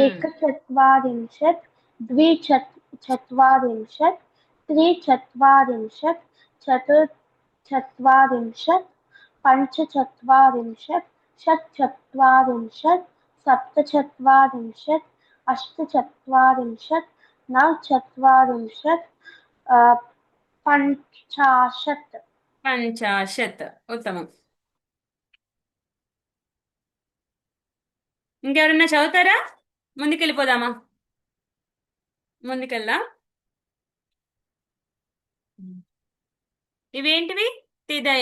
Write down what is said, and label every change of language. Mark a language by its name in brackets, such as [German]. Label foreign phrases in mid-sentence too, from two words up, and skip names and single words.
[Sanskrit] एकचत्वारिंशत् द्विचत्वारिंशत् त्रिचत्वारिंशत् चतुश्चत्वारिंशत् पञ्चचत्वारिंशत् षट्चत्वारिंशत् सप्तचत्वारिंशत् अष्टचत्वारिंशत् नवचत्वारिंशत् पञ्चाशत् [Telugu] పంచాశత్ ఉత్తమం. ఇంకెవరన్నా చదువుతారా? ముందుకెళ్ళిపోదామా? ముందుకెళ్దాం. ఇవేంటివి? తిదయ.